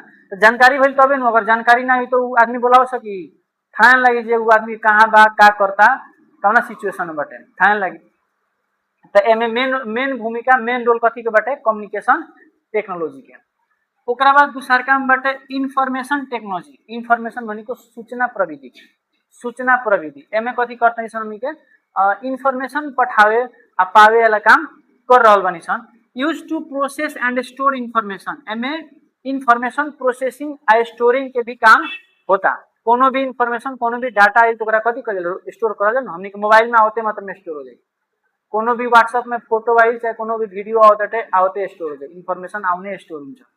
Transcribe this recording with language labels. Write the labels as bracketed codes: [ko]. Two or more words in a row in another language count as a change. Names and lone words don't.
[bho] तो जानकारी भइल तबे नु, अगर जानकारी ना हुई तो आदमी बोलाव सकी, थान लगी जे वो आदमी कहाँ बा, का करता, कौना सिचुएशन में बटे, थान लगी। तो एमे मेन भूमिका, [en] main role [bho] कथी के बटे, [en] communication technology [bho] के। ओकरा बाद दूसर काम बटे [en] information technology. [bho] इंफॉर्मेशन मानी को सूचना प्रविधि, सूचना प्रविधि एमे कथी करते हैं हमनी के इंफॉर्मेशन पठावे आ पावे वाला काम कर रहल बानी सन। [en] use to process and store information, [bho] एमे [en] information processing and storing [bho] के भी काम होता। कोनो भी इंफॉर्मेशन, कोनो भी डाटा आई तो ओकरा कथी कर स्टोर करल ना, हमनी के मोबाइल में आवते मतलब में स्टोर हो जाए। कोनो भी व्हाट्सएप में फोटो आई चाहे कोनो भी वीडियो आवते आवते स्टोर हो जाए, इंफॉर्मेशन आवने स्टोर हो जाए।